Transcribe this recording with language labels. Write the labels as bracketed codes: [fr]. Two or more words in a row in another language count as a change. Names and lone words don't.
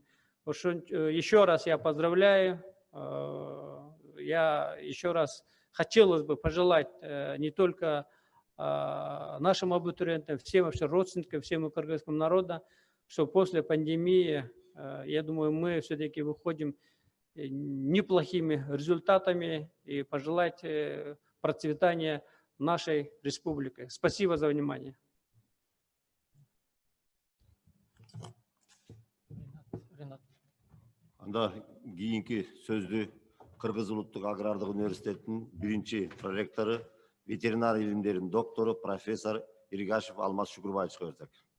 [ru] Еще раз я поздравляю, я еще раз хотелось бы пожелать не только нашим абитуриентам, всем вообще родственникам, всему кыргызскому народу, что после пандемии, я думаю, мы все-таки выходим неплохими результатами и пожелать процветания нашей республики. Спасибо за внимание. [ky] Анда кийинки сөздү Кыргыз Улуттук агрардык университетинин биринчи проректору, ветеринар илимдеринин доктору, профессор Иргашев Алмаз Шукурбаевичке берсек.